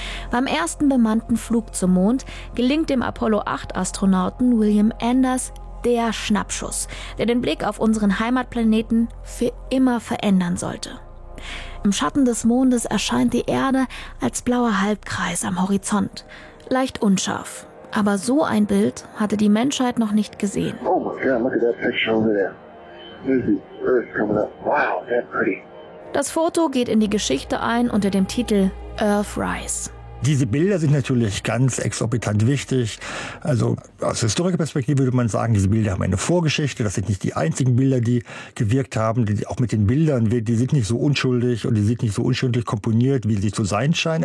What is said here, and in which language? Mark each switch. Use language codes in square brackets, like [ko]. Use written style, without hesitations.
[de] Beim ersten bemannten Flug zum Mond gelingt dem Apollo 8-Astronauten William Anders der Schnappschuss, der den Blick auf unseren Heimatplaneten für immer verändern sollte. Im Schatten des Mondes erscheint die Erde als blauer Halbkreis am Horizont. Leicht unscharf. Aber so ein Bild hatte die Menschheit noch nicht gesehen. [en] Oh my God, look at that picture over there. There's the Earth coming up. Wow, that's pretty. [de] Das Foto geht in die Geschichte ein unter dem Titel Earthrise. Diese Bilder sind natürlich ganz exorbitant wichtig. Also aus historischer Perspektive würde man sagen, diese Bilder haben eine Vorgeschichte. Das sind nicht die einzigen Bilder, die gewirkt haben. Die, auch mit den Bildern, die sind nicht so unschuldig und die sind nicht so unschuldig komponiert, wie sie zu sein scheinen.